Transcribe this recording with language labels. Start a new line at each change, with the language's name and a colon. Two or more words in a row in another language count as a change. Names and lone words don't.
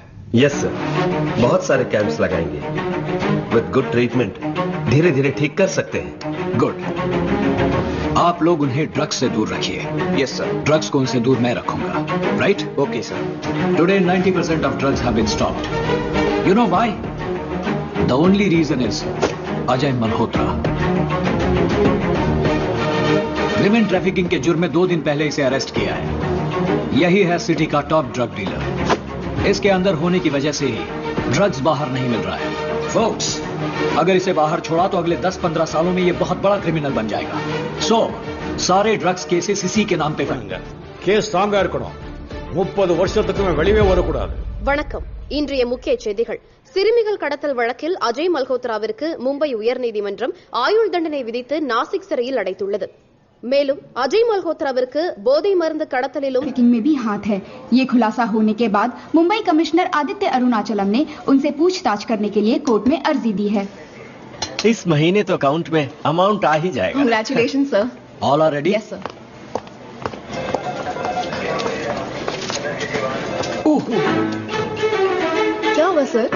English: yes sir,
Hindi: बहुत सारे कैंप्स लगाएंगे।
English: with good treatment
Hindi: धीरे धीरे ठीक कर सकते हैं। गुड। आप लोग उन्हें ड्रग्स से दूर रखिए।
English: yes sir.
Hindi: ड्रग्स को उनसे दूर मैं रखूंगा। राइट?
English: okay sir. Today 90% of drugs have been stopped. You know why? The only reason is Ajay Malhotra. women trafficking
Hindi: के जुर्म में 2 दिन पहले इसे अरेस्ट किया है। यही है सिटी का
English: top drug dealer.
Hindi: इसके अंदर होने की वजह से ही ड्रग्स बाहर नहीं मिल रहा है। फोक्स, अगर इसे बाहर छोड़ा तो अगले 10-15 सालों में ये बहुत बड़ा क्रिमिनल बन जाएगा। सारे
English: drugs cases
Hindi: इसी के नाम पे बनेंगे।
Tamil: கேஸ் ஸ்ட்ராங்கா இருக்கணும். 30 வருஷத்துக்கு வெளியே வரக்கூடாது. வணக்கம். இன்றைய முக்கிய செய்திகள். சிறுமிகள் கடத்தல் வழக்கில் அஜய் மல்ஹோத்ராவிற்கு மும்பை உயர்நீதிமன்றம் ஆயுள் தண்டனை விதித்து நாசிக் சிறையில் அடைத்துள்ளது. மேலும் अजय मल्होत्राविற்கு போதை மருந்து கடத்தலிலும்
Hindi: में भी हाथ है। ये खुलासा होने के बाद मुंबई कमिश्नर आदित्य अरुणाचलम ने उनसे पूछताछ करने के लिए कोर्ट में अर्जी दी है। इस महीने तो अकाउंट में अमाउंट आ ही जाएगा।
English: Congratulation sir. All are ready? yes sir.
Hindi: क्या हुआ सर?